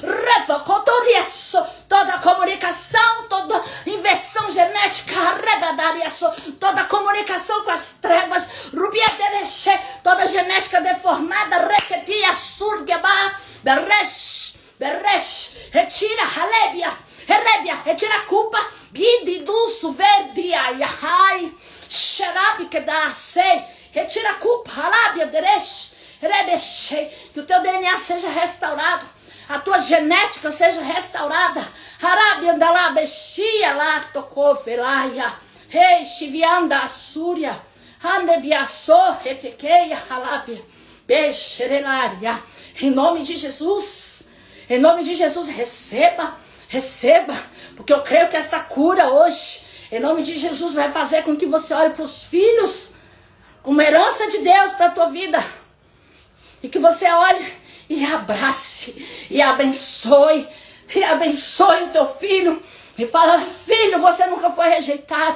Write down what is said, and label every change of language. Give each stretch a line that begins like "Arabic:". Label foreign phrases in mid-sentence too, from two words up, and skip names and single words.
Portuguese: toda comunicação, toda inversão genética, toda comunicação com as trevas, toda genética deformada, retira, retira a culpa, bididuço, verde, ai, xerabi que dá, sei, retira a culpa, alábia, dereche, que o teu DNA seja restaurado, a tua genética seja restaurada, arábia, andalá, bexia, lá, tocou, felaia, rei, chivianda, assúria, andebiaçô, retequeia, alábia, bexerelaria, em nome de Jesus, receba, porque eu creio que esta cura hoje, em nome de Jesus, vai fazer com que você olhe para os filhos como herança de Deus para a tua vida, e que você olhe e abrace, e abençoe o teu filho, E fala: filho, você nunca foi rejeitado.